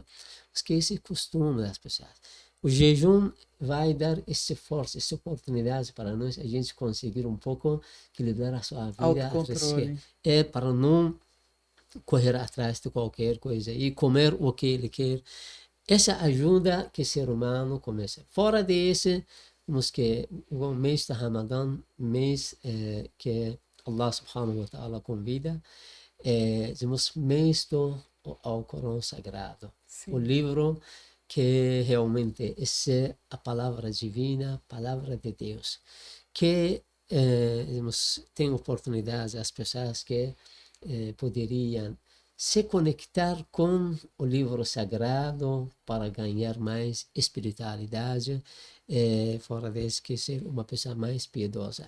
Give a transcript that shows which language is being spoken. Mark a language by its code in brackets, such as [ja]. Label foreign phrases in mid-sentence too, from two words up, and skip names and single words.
[pt] Porque esse é o costume das pessoas. O jejum vai dar essa força, essa oportunidade para nós, a gente conseguir um pouco equilibrar a sua vida. Autocontrole. Para não correr atrás de qualquer coisa e comer o que ele quer. Essa ajuda que o ser humano começa. Fora desse, temos que o mês de Ramadã, mês que Allah [ar] سبحانه وتعالى [pt] convida, temos mês do Alcorão Sagrado. Sim. O livro que realmente é a palavra divina, a palavra de Deus, que tem oportunidade as pessoas que poderiam se conectar com o livro sagrado para ganhar mais espiritualidade, fora desse que ser uma pessoa mais piedosa.